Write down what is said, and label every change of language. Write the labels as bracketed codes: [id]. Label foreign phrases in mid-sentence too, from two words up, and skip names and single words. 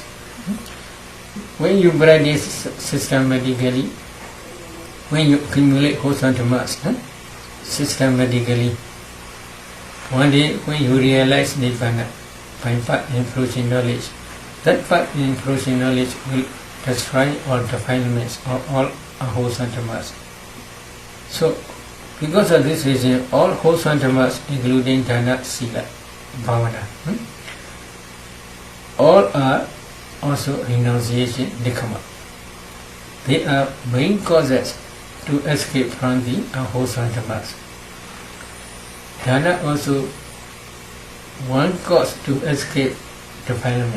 [en] When you practice systematically, when you accumulate wholesome dhammas systematically, one day when you realize Nibbana by path and fruition knowledge, that path and fruition knowledge will destroy all defilements of all unwholesome dhammas. So, because of this reason, all wholesome dhammas, including [pi] dana, sila, bhavana, [en] all are also renunciation, nikkama. They are main causes to escape from the unwholesome dhammas. Dana also one cause to escape defilement.